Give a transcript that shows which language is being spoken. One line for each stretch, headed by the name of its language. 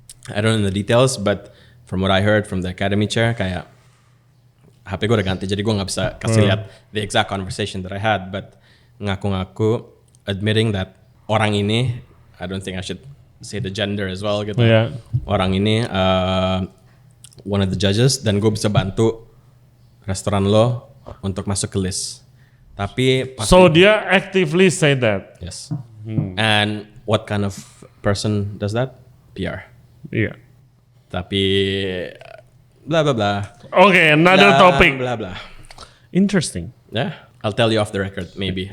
English: I don't know the details, but from what I heard from the academy chair, kayak HP gue udah ganti, jadi gue nggak bisa kasih lihat the exact conversation that I had, but ngaku-ngaku admitting that orang ini, I don't think I should say the gender as well gitu. Yeah.
Indonesian: Orang ini one of the judges, dan gue bisa bantu restoran lo untuk masuk ke list. Tapi pasti,
English: So dia actively say that. yes. And what kind of person does that? PR.
Indonesian: Iya. Tapi blah blah blah.
English: Okay, another Blah, topic. Blah blah. Interesting. Yeah, I'll tell you off the record maybe.